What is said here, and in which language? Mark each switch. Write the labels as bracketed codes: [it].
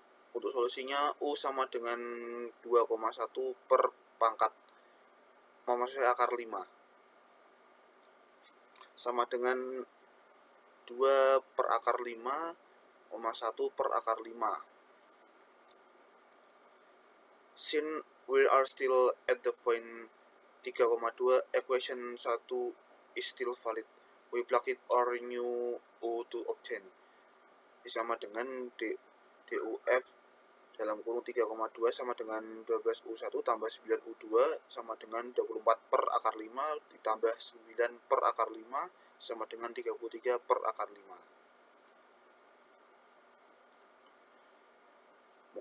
[id] Untuk solusinya U sama dengan 2,1 per pangkat maksudnya akar 5 sama dengan 2 per akar 5, 1 per akar 5. [en] Since we are still at the point 3,2, equation 1 is still valid. We plug it or new U to obtain. [id] Sama dengan DUF dalam kurung 3,2 sama dengan 12U1 tambah 9U2 sama dengan 24 per akar 5 ditambah 9 per akar 5 sama dengan 33 per akar 5.